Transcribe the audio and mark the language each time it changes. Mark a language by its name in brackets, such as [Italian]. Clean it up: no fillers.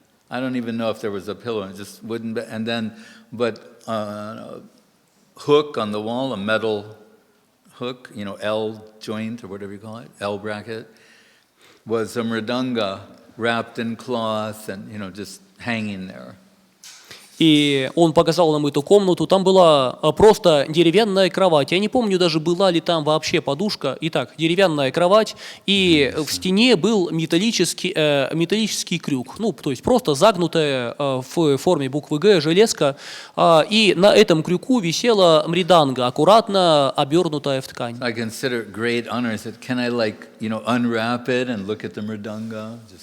[English] I don't even know if there was a pillow, just wooden bed. And then, a hook on the wall, a metal hook, L joint or whatever you call it, L bracket, was a mridanga wrapped in cloth and, just hanging there. [Russian] И он показал нам эту комнату, там была просто деревянная кровать. Я не помню даже, была ли там вообще подушка. Итак, деревянная кровать, и в стене был металлический крюк. То есть просто загнутая в форме буквы «Г» железка. И на этом крюку висела мриданга, аккуратно обернутая в ткань. [English] I consider it great honor. I said, can I unwrap it and look at the mridanga?